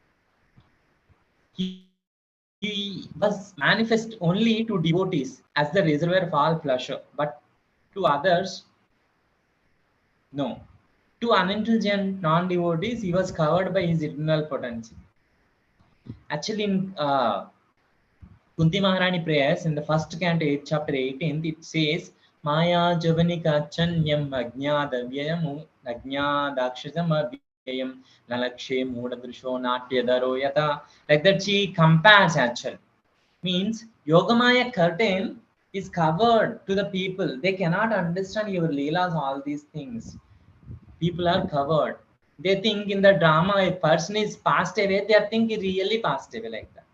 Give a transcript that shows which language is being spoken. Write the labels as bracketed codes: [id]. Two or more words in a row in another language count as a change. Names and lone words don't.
[en] He was manifest only to devotees as the reservoir of all pleasure, but to others, no. To unintelligent non-devotees, he was covered by his eternal potency. Actually, in Kunti Maharani prayers, in the first canto, chapter 18, it says, [sa] Maya Javanika Chanyam Agnadavyam Agnadakshasamavyayam Nalakshe Mudadrisho Natyadaro Yata. [en] Like that she compares actually. Means Yogamaya curtain is covered to the people. They cannot understand your leelas, all these things. People are covered. They think in the drama, a person is passed away, they think he really passed away like that.